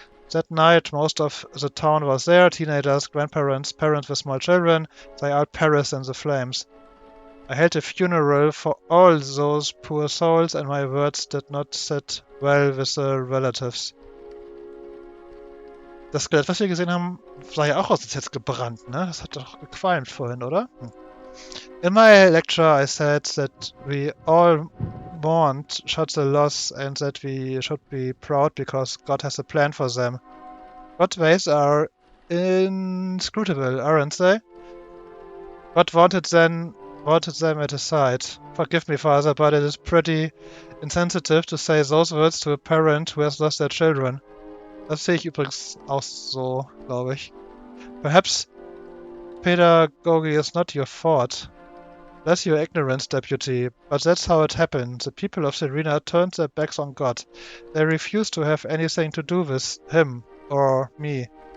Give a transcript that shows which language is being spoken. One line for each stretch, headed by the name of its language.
English: That night, most of the town was there, teenagers, grandparents, parents with small children. They all perished in the flames. I held a funeral for all those poor souls and my words did not sit well with the relatives.
German: Das Skelett, was wir gesehen haben, sah ja auch aus, als hätte es gebrannt, ne? Das hat doch gequalmt vorhin, oder?
English: In my lecture I said that we all mourned such a loss and that we should be proud because God has a plan for them. God's ways are inscrutable, aren't they? God wanted them at his side. Forgive me, Father, but it is pretty insensitive to say those words to a parent who has lost their children.
German: Das sehe ich übrigens auch so, glaube ich.
English: Perhaps pedagogy is not your fault. Bless your ignorance, deputy, but that's how it happened. The people of Serena turned their backs on God. They refused to have anything to do with him or me.